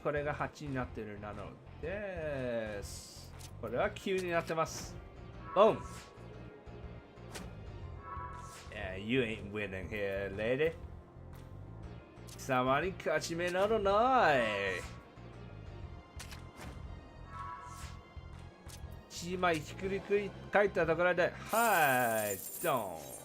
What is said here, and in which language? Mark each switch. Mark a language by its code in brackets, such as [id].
[ja] これが8になってるなのです。これは9になってます。 [en] Boom! Yeah, you ain't winning here, lady. [ja] 貴様に勝ち目などない。 1枚ひっくり返ったところで、はい、ドン。